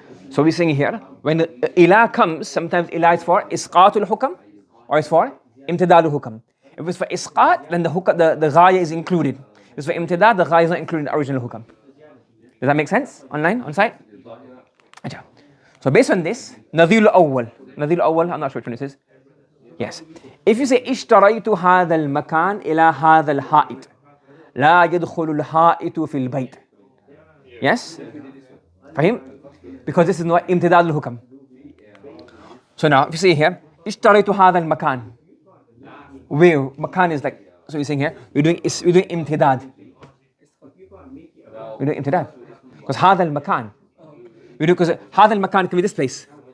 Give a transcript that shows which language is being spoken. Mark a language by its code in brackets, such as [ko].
[en] So we're saying here, when the ila comes, sometimes ila is for isqatul hukam or it's for imtidadul hukam. If it's for isqat, then the ghaya is included. If it's for imtidad, the ghaya is not included in the original hukam. Does that make sense? Online, on site? So based on this, nadhil awwal. Nadhil awwal, I'm not sure which one this is. Yes. If you say [ar] اشتريت هذا المكان إلى هذا الحائط لا يدخل الحائط في البيت. [en] Yes? [ar] فهم? [en] Because this is not [ar] امتداد الحكم. [en] So now if you say here [ar] اشتريت هذا المكان, [en] where makan is like, so you're saying here we're doing امتداد. We're doing امتداد because [ar] هذا المكان, [en] we do because هذا المكان can be this place.